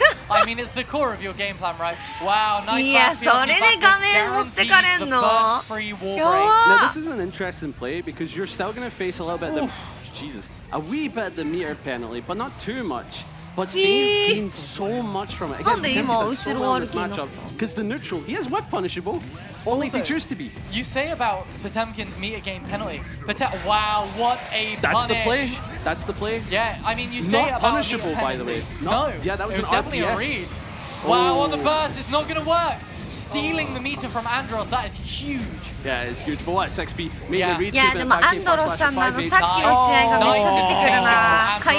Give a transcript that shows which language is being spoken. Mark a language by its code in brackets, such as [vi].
[en] I mean, it's the core of your game plan, right? Wow, nice. [ja] いや、それで画面持ってかれんの。 [en] Now this is an interesting play because you're still going to face a little bit of the, Jesus, a wee bit of the meter penalty, but not too much. But Steve's gained so much from it. Again, because the neutral, he is whip punishable, only if he chooses to be. You say about Potemkin's meter gain penalty, wow, what a punish. That's the play. That's the play. Yeah, I mean, you say not about punishable, by the way. No, yeah, that was an definitely RPS. A read. Wow, on the burst, it's not going to work. Stealing the meter from Andros, that is huge. Yeah, it's huge. But what, 6p? Maybe the read [ja] いやでもアンドロスさんのさっきの試合がめっちゃ出てくるな。